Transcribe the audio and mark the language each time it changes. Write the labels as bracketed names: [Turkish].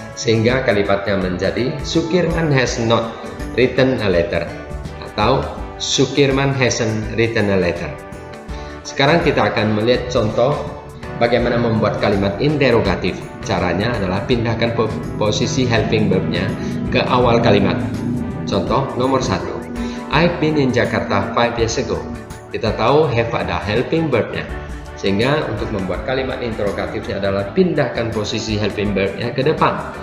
[Indonesian] Sehingga kalimatnya menjadi [English] Sukirman has not written a letter [Indonesian] atau [English] Sukirman hasn't written a letter. [Indonesian] Sekarang kita akan melihat contoh bagaimana membuat kalimat interrogatif. Caranya adalah pindahkan posisi helping verb-nya ke awal kalimat. Contoh nomor 1. [English] I've been in Jakarta 5 years ago. [Indonesian] Kita tahu have ada helping verb-nya. Sehingga untuk membuat kalimat interrogatifnya adalah pindahkan posisi helping verb-nya ke depan.